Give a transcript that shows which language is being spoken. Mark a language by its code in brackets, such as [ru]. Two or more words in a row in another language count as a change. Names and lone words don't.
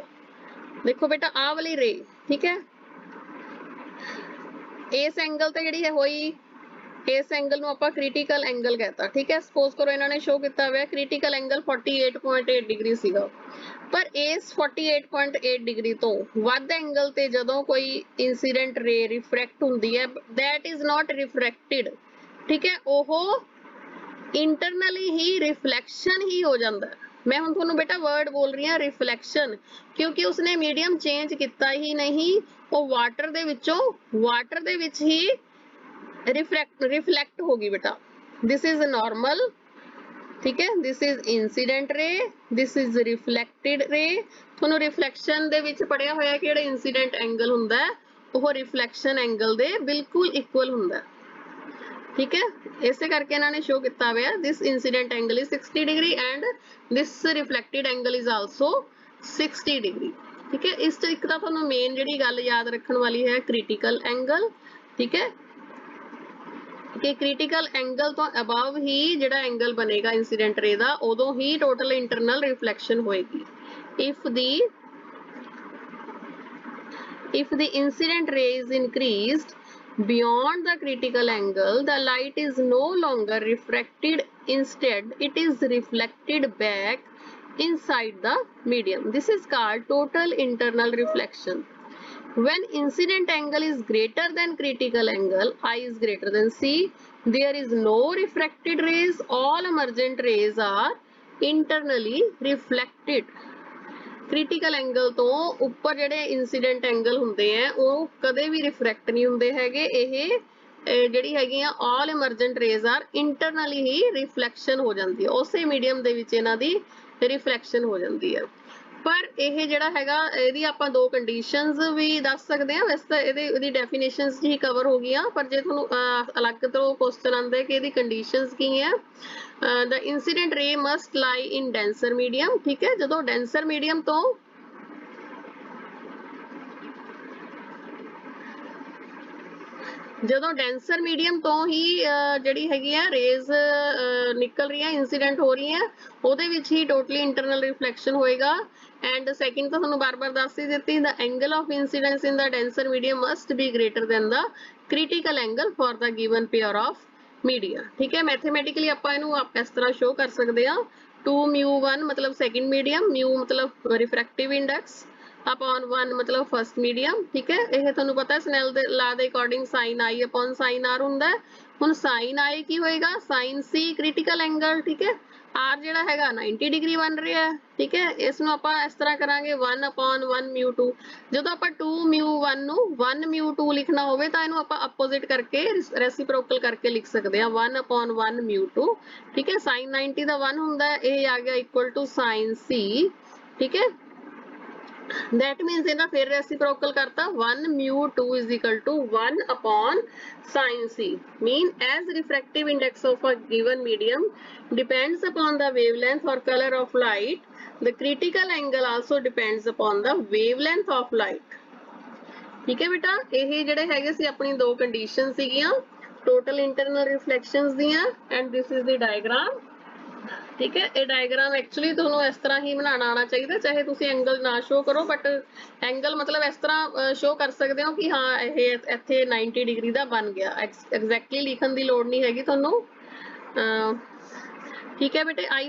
[pa] ਦੇਖੋ ਬੇਟਾ ਆਹ ਵਾਲੀ ਰੇ, ਠੀਕ ਹੈ, ਇਸ ਐਂਗਲ ਤੇ ਜਿਹੜੀ ਹੈ ਹੋਈ ਇਸ ਐਂਗਲ ਨੂੰ ਆਪਾਂ [en] critical angle [pa] ਕਹਤਾ, ਠੀਕ ਹੈ। ਸਪੋਜ਼ ਕਰੋ ਇਹਨਾਂ ਨੇ ਸ਼ੋ ਕੀਤਾ ਹੋਇਆ [en] critical angle [pa] 48.8 ਡਿਗਰੀ ਸੀਗਾ, ਪਰ ਇਸ 48.8 ਡਿਗਰੀ ਤੋਂ ਵੱਧ ਐਂਗਲ ਤੇ ਜਦੋਂ ਕੋਈ [en] incident ray [pa] ਰਿਫਰੈਕਟ ਹੁੰਦੀ ਹੈ, [en] that is not refracted, [pa] ਠੀਕ ਹੈ, ਉਹ ਇੰਟਰਨਲੀ ਹੀ ਰਿਫਲੈਕਸ਼ਨ ਹੀ ਹੋ ਜਾਂਦਾ ਹੈ। ਮੈਂ ਹੁਣ ਤੁਹਾਨੂੰ ਬੇਟਾ ਵਰਡ ਬੋਲ ਰਹੀ ਹਾਂ ਰਿਫਲੈਕਸ਼ਨ, ਕਿਉਂਕਿ ਉਸਨੇ [en] medium change [pa] ਕੀਤਾ ਹੀ ਨਹੀਂ, ਉਹ ਵਾਟਰ ਦੇ ਵਿੱਚ ਹੀ [hi] रिफ्लेक्ट होगी बेटा। [en] This is normal, [hi] ठीक है, [en] this is incident ray, this is reflected ray. [pa] ਤੁਹਾਨੂੰ ਰਿਫਲੈਕਸ਼ਨ ਦੇ ਵਿੱਚ ਪੜਿਆ ਹੋਇਆ ਕਿ ਜਿਹੜਾ [en] incident angle [pa] ਹੁੰਦਾ ਹੈ ਉਹ [en] reflection angle [pa] ਦੇ ਬਿਲਕੁਲ ਇਕੁਅਲ ਹੁੰਦਾ, ਠੀਕ ਹੈ। ਇਸੇ ਕਰਕੇ ਇਹਨਾਂ ਨੇ ਸ਼ੋ ਕੀਤਾ ਹੋਇਆ [en] this incident angle is 60 degree and this reflected angle is also 60 degree, [pa] ਠੀਕ ਹੈ। ਇਸ ਤੋਂ ਇੱਕ ਤਾਂ ਤੁਹਾਨੂੰ ਮੇਨ ਜਿਹੜੀ ਗੱਲ ਯਾਦ ਰੱਖਣ ਵਾਲੀ ਹੈ [en] critical angle, [pa] ਠੀਕ ਹੈ, ਕਿ [en] critical angle [pa] ਤੋਂ ਅਬਵ ਹੀ ਜਿਹੜਾ ਐਂਗਲ ਬਣੇਗਾ [en] incident ray [pa] ਦਾ, ਉਦੋਂ ਹੀ [en] total internal reflection [pa] ਹੋਏਗੀ। [en] if the incident ray is increased beyond the critical angle, the light is no longer refracted, instead it is reflected back inside the medium. This is called total internal reflection. When incident angle is greater than critical angle, I is greater than C, there is no refracted rays, all emergent rays are internally reflected. critical angle [pa] ਤੋਂ ਉੱਪਰ ਜਿਹੜੇ incident angle ਹੁੰਦੇ ਆ ਉਹ ਕਦੇ ਵੀ refract ਨਹੀਂ ਹੁੰਦੇ ਹੈਗੇ, ਇਹ ਜਿਹੜੀ ਹੈਗੀ ਆ [en] all emergent rays are internally [pa] ਹੀ reflection ਹੋ ਜਾਂਦੀ ਹੈ, ਉਸੇ medium ਦੇ ਵਿੱਚ ਇਹਨਾਂ ਦੀ reflection ਹੋ ਜਾਂਦੀ ਹੈ। ਪਰ ਇਹ ਜਿਹੜਾ ਹੈਗਾ ਇਹਦੀ ਆਪਾਂ ਦੋ ਕੰਡੀਸ਼ਨਸ ਵੀ ਦੱਸ ਸਕਦੇ ਹਾਂ, ਵੈਸੇ ਤਾਂ ਇਹਦੀ ਡੈਫੀਨੇਸ਼ਨਸ ਹੀ ਕਵਰ ਹੋ ਗਈਆਂ, ਪਰ ਜੇ ਤੁਹਾਨੂੰ ਅਲੱਗ ਤੋਂ ਕੁਐਸਚਨ ਆਉਂਦੇ ਕਿ ਇਹਦੀ ਕੰਡੀਸ਼ਨਸ ਕੀ ਹੈ, [en] the incident ray must lie in denser medium, [pa] ਠੀਕ ਹੈ। ਜਦੋਂ [en] denser medium [pa] ਤੋਂ ਜਦੋਂ [en] denser medium [pa] ਤੋਂ ਹੀ ਜਿਹੜੀ ਹੈਗੀ ਆ ਰੇਜ਼ ਨਿਕਲ ਰਹੀਆਂ ਇਨਸੀਡੈਂਟ ਹੋ ਰਹੀਆਂ, ਉਹਦੇ ਵਿੱਚ ਹੀ [en] totally internal reflection [pa] ਹੋਏਗਾ। [en] and second [pa] ਤਾਂ ਤੁਹਾਨੂੰ ਬਾਰ-ਬਾਰ ਦੱਸ ਹੀ ਦਿੱਤੀ, [en] the angle of incidence in the denser medium must be greater than the critical angle for the given pair of media, [pa] ਠੀਕ ਹੈ। ਮੈਥਮੈਟਿਕਲੀ ਆਪਾਂ ਇਹਨੂੰ ਇਸ ਤਰ੍ਹਾਂ ਸ਼ੋ ਕਰ ਸਕਦੇ ਹਾਂ, 2μ1 ਮਤਲਬ [en] second medium, [pa] μ ਮਤਲਬ [en] refractive index upon 1 [pa] ਮਤਲਬ [en] first medium, [pa] ਠੀਕ ਹੈ। ਇਹ ਤੁਹਾਨੂੰ ਪਤਾ ਸਨੈਲ ਦੇ ਲਾ ਦੇ ਅਕੋਰਡਿੰਗ [en] sin i upon sin r [pa] ਹੁੰਦਾ ਹੈ। ਹੁਣ [en] sin i [pa] ਕੀ ਹੋਏਗਾ, [en] sin c critical angle, [pa] ਠੀਕ ਹੈ। r ਜਿਹੜਾ ਹੈਗਾ 90 ਡਿਗਰੀ ਬਣ ਰਿਹਾ ਹੈ, ਠੀਕ ਹੈ। ਇਸ ਨੂੰ ਆਪਾਂ ਇਸ ਤਰ੍ਹਾਂ ਕਰਾਂਗੇ [en] 1 upon 1 μ2। [pa] ਜਦੋਂ ਆਪਾਂ 2μ1 ਨੂੰ 1 μ2 ਲਿਖਣਾ ਹੋਵੇ ਤਾਂ ਇਹਨੂੰ ਆਪਾਂ ਆਪੋਜ਼ਿਟ ਕਰਕੇ ਰੈਸੀਪਰੋਕਲ ਕਰਕੇ ਲਿਖ ਸਕਦੇ ਹਾਂ [en] 1 upon 1 μ2, [pa] ਠੀਕ ਹੈ। sin 90 ਦਾ 1 ਹੁੰਦਾ ਹੈ, ਇਹ ਆ ਗਿਆ [en] equal to sin c, [pa] ਠੀਕ ਹੈ। [en] that means [pa] ਇਹਦਾ ਫਿਰ reciprocal ਕਰਤਾ [en] 1 μ2 is equal to 1 upon sin c, mean as refractive index of a given medium depends upon the wavelength or color of light, the critical angle also depends upon the wavelength of light, [pa] ਠੀਕ ਹੈ ਬੇਟਾ। ਇਹ ਜਿਹੜੇ ਹੈਗੇ ਸੀ ਆਪਣੀ ਦੋ ਕੰਡੀਸ਼ਨ ਸੀਗੀਆਂ [en] total internal reflections [pa] ਦੀਆਂ, [en] and this is the diagram, [pa] ਠੀਕ ਹੈ। ਇਹ ਡਾਇਗਰਾਮ ਐਕਚੁਅਲੀ ਤੁਹਾਨੂੰ ਇਸ ਤਰ੍ਹਾਂ ਹੀ ਬਣਾਉਣਾ ਆਉਣਾ ਚਾਹੀਦਾ, ਚਾਹੇ ਤੁਸੀਂ ਐਂਗਲ ਨਾ ਸ਼ੋ ਕਰੋ, ਬਟ ਐਂਗਲ ਮਤਲਬ ਇਸ ਤਰ੍ਹਾਂ ਸ਼ੋ ਕਰ ਸਕਦੇ ਹੋ ਕਿ ਹਾਂ ਇਹ ਇੱਥੇ 90 ਡਿਗਰੀ ਦਾ ਬਣ ਗਿਆ, ਐਗਜ਼ੈਕਟਲੀ ਲਿਖਣ ਦੀ ਲੋੜ ਨਹੀਂ ਹੈਗੀ ਤੁਹਾਨੂੰ, ਠੀਕ ਹੈ ਬੇਟੇ।